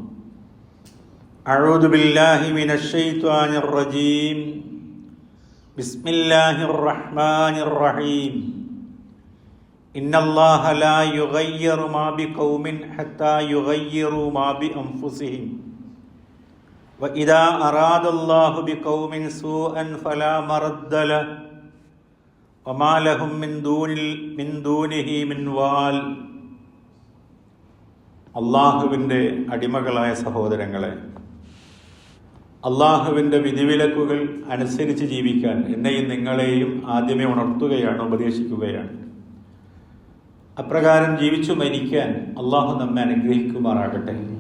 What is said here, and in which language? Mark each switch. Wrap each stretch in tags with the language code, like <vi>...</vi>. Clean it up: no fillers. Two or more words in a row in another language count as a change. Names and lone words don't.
<ar>أعوذ بالله من الشيطان الرجيم بسم الله الرحمن الرحيم إن الله لا يغير ما بقوم حتى يغيروا ما بأنفسهم وإذا أراد الله بقوم سوءا فلا مرد له وما لهم من دونه من വാൽ.</ar> <ml>അള്ളാഹുവിൻ്റെ അടിമകളായ സഹോദരങ്ങളെ, അള്ളാഹുവിൻ്റെ വിധിവിലക്കുകൾ അനുസരിച്ച് ജീവിക്കാൻ എന്നെയും നിങ്ങളെയും ആദ്യമേ ഉണർത്തുകയാണ്, ഉപദേശിക്കുകയാണ്. അപ്രകാരം ജീവിച്ചു മരിക്കാൻ അള്ളാഹു നമ്മെ അനുഗ്രഹിക്കുമാറാകട്ടെ.</ml>